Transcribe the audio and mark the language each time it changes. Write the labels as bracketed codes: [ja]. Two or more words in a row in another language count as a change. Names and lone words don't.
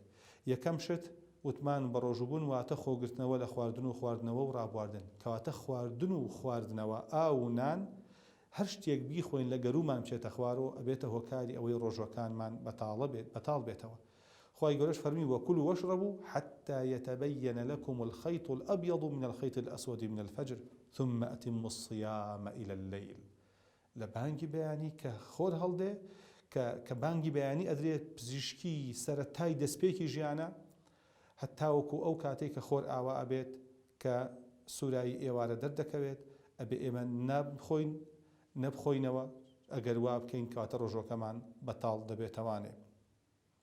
[ckb] یەکەم شت وتمان بە ڕۆژووبوون واتە خۆگرتنەوە لە خواردن و خواردنەوە و ڕابواردن، کەواتە خواردن و خواردنەوە ئاو و نان هەر شتێک بیخۆین لە گەرومان بچێتە خوارەوە ئەبێتە هۆکاری ئەوەی ڕۆژەکانمان بەتاڵ بێتەوە. خوای گەورەش فەرمی [ar] وەکولوا واشربوا حتى يتبين لكم الخيط الأبيض من الخيط الأسود من الفجر ثم أتموا الصيام إلى الليل. [ckb] لە بانگی بەیانی کە خۆر هەڵدێ کە بانگی بەیانی ئەدرێت پزیشکی سەرەتای دەستپێکی ژیانە، هەتاوەکو ئەو کاتێک کە خۆر ئاوا ئەبێت کە سوورایی ئێوارە دەردەکەوێت، ئەبێ ئێمە نەبخۆینەوە، ئەگەر وا بکەین کاتە ڕۆژۆکەمان بەتاڵ دەبێتەوانێ.